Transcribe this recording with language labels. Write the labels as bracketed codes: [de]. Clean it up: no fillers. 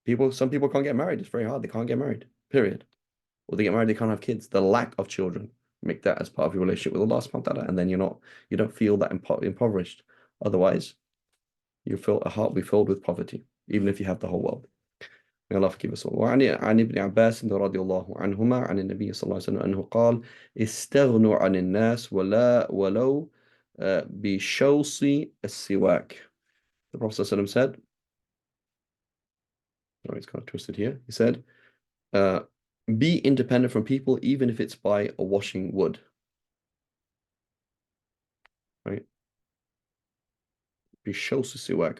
[en] Some people can't get married. It's very hard. They can't get married, period. Or they get married, they can't have kids. The lack of children. Make that as part of your relationship with Allah subhanahu wa ta'ala, and then you don't feel that impoverished. Otherwise, you feel a heart will be filled with poverty, even if you have the whole world. May Allah forgive us all. [ar] وعن ابن عباس رضي الله عنهما عن النبي صلى الله عليه وسلم أنه قال استغنوا عن الناس ولو بشوص السواك. [en] The Prophet ﷺ said, oh, it's kind of twisted here. He said, be independent from people, even if it's by a washing wood. Right? [ar] بشوص السواك.